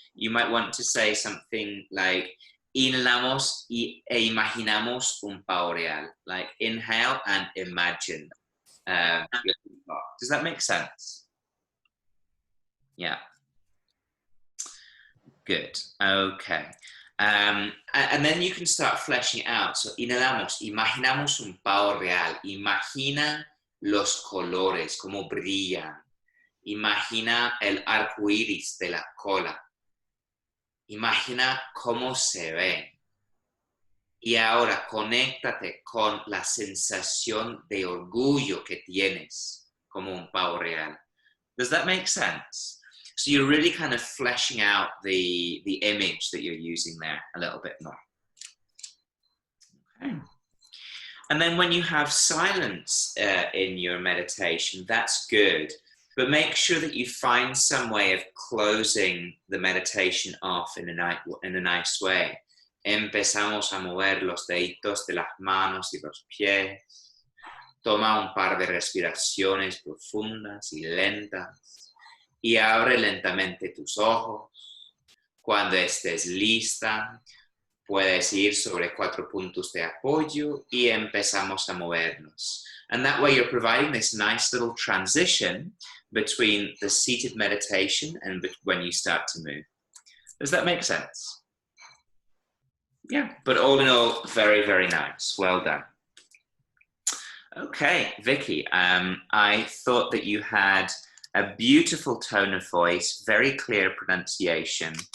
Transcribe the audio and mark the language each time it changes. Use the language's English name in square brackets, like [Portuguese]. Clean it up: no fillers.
[English] You might want to say something like [Spanish] inhalamos e imaginamos un pavo real, [English] like inhale and imagine your peacock. Does that make sense? Yeah. Good. Okay. And then you can start fleshing it out. [Spanish] So inhalamos, imaginamos un pavo real. Imagina los colores, como brillan. Imagina el arco iris de la cola. Imagina cómo se ven. Y ahora conéctate con la sensación de orgullo que tienes como un pavo real. [English] Does that make sense? So you're really kind of fleshing out the image that you're using there a little bit more. Okay. And then when you have silence in your meditation, that's good. But make sure that you find some way of closing the meditation off in a nice way. [Spanish] Empezamos a mover los deditos de las manos y los pies. Toma un par de respiraciones profundas y lentas. Y abre lentamente tus ojos. Cuando estés lista, puedes ir sobre 4 puntos de apoyo y empezamos a movernos. [English] And that way you're providing this nice little transition between the seated meditation and when you start to move. Does that make sense? Yeah, but all in all, very, very nice. Well done. Okay, Vicky, I thought that you had a beautiful tone of voice, very clear pronunciation.